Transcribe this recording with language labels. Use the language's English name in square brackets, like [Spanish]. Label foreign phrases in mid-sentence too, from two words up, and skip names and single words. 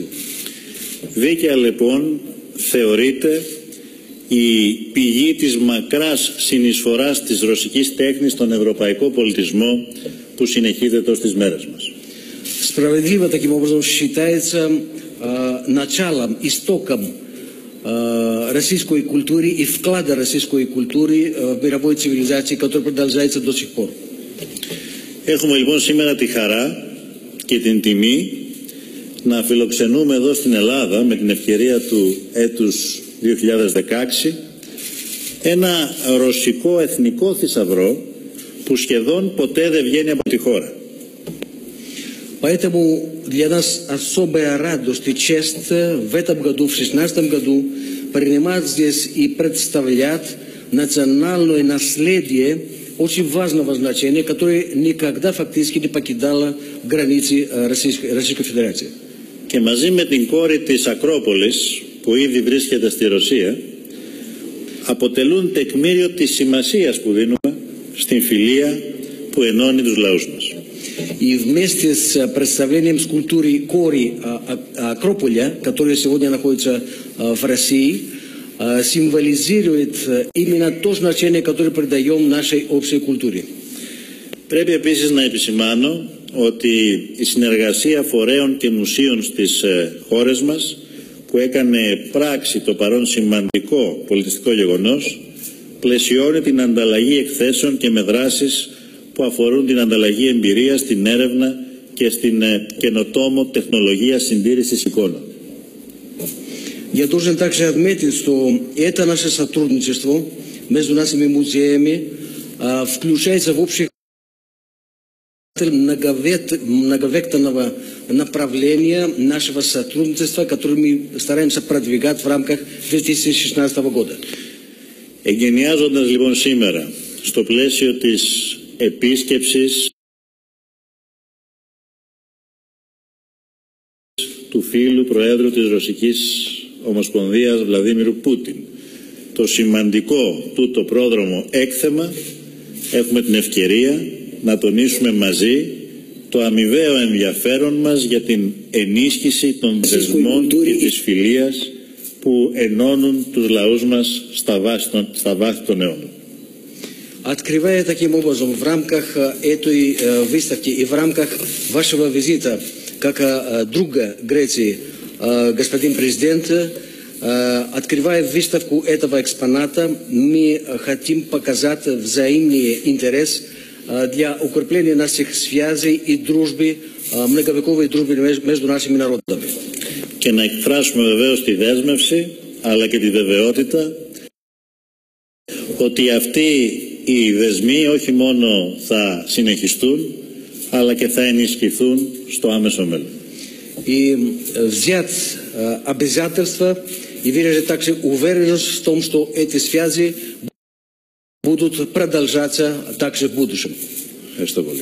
[Greek] Δίκαια λοιπόν θεωρείται η πηγή της μακράς συνεισφοράς της ρωσικής τέχνης στον ευρωπαϊκό πολιτισμό που συνεχίζεται ως τις μέρες μας. [Russian] Справедливо таким образом считается началом, истоком российской культуры и вклада российской культуры в мировой цивилизации, который продолжается до сих пор. [Greek] Έχουμε λοιπόν σήμερα τη χαρά και την τιμή να φιλοξενούμε εδώ στην Ελλάδα με την ευκαιρία του έτους 2016 ένα ρωσικό εθνικό θησαυρό που σχεδόν ποτέ δεν βγαίνει από τη χώρα. [Russian] Поэтому для нас особая радость и честь в этом году, в 2016 году, принимать здесь и представлять национальное наследие очень важного значения, которое никогда фактически не покидало границы Российской Федерации. [Greek] Και μαζί με την κόρη της Ακρόπολης που ήδη βρίσκεται στη Ρωσία αποτελούν τεκμήριο της σημασίας που δίνουμε στην φιλία που ενώνει τους λαούς μας. [Russian] И вместе с представлением скульптуры Кори Акрополя, которая сегодня находится в России, символизирует именно то значение, которое придаем нашей общей культуре. [Greek] Πρέπει επίσης να επισημάνω ότι η συνεργασία φορέων και μουσείων στις χώρες μας που έκανε πράξη το παρόν σημαντικό πολιτιστικό γεγονός πλαισιώνει την ανταλλαγή εκθέσεων και με δράσεις που αφορούν την ανταλλαγή εμπειρίας, την έρευνα και στην καινοτόμο технология συντήρησης εικόνων. [Russian] Я должен также отметить, что это наше сотрудничество между нашими музеями включается в общий многовекторного направления нашего сотрудничества, которое мы стараемся продвигать в рамках 2016 года. [Greek] Εγκαινιάζοντας λοιπόν σήμερα στο πλαίσιο της επίσκεψης του φίλου Προέδρου της Ρωσικής Ομοσπονδίας Βλαδίμιρου Πούτιν το σημαντικό τούτο πρόδρομο έκθεμα, έχουμε την ευκαιρία να τονίσουμε μαζί το αμοιβαίο ενδιαφέρον μας για την ενίσχυση των δεσμών και της φιλίας που ενώνουν τους λαούς μας στα βάθη των αιώνων. [Russian] Открывая таким образом в рамках этой выставки и в рамках вашего визита как друга Греции, господин президент, открывая выставку этого экспоната, мы хотим показать взаимный интерес для укрепления наших связей и дружбы, многовековой дружбы между нашими народами. [Greek] Και να εκφράσουμε βεβαίως τη δέσμευση αλλά και τη βεβαιότητα ότι αυτοί οι δεσμοί όχι μόνο θα συνεχιστούν αλλά και θα ενισχυθούν στο άμεσο μέλλον. [Russian] И взять обязательства и выразить также уверенность в том, что эти связи будут продолжаться также в будущем. [Greek] Ευχαριστώ πολύ.